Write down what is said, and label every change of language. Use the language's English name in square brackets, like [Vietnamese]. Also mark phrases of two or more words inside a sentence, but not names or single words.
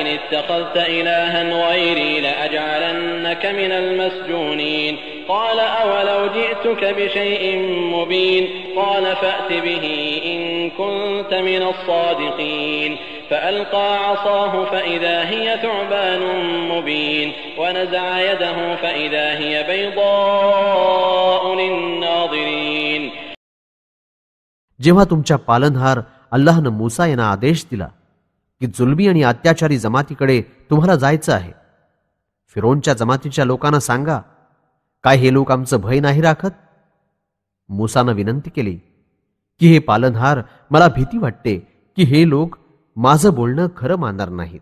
[Arabic] اتخذت إلها غيري لأجعلنك من المسجونين قال أولو جئتك بشيء مبين قال فأت به إن كنت من الصادقين فألقى عصاه فإذا هي ثعبان مبين ونزع يده فإذا هي بيضاء للناظرين. [Marathi] जेव्हा तुमच्या पालनहार अल्लाहनं मूसा यांना आदेश दिला की जुलमी आणि अत्याचारी जमातीकडे तुम्हाला जायचं आहे, फिरोनच्या जमातीच्या लोकांना सांगा, काय हे लोक आमचं भय नाही राखत? मूसानं विनंती केली की हे पालनहार, मला भीती वाटते की हे लोक माझं बोलणं खरं मानणार नाहीत.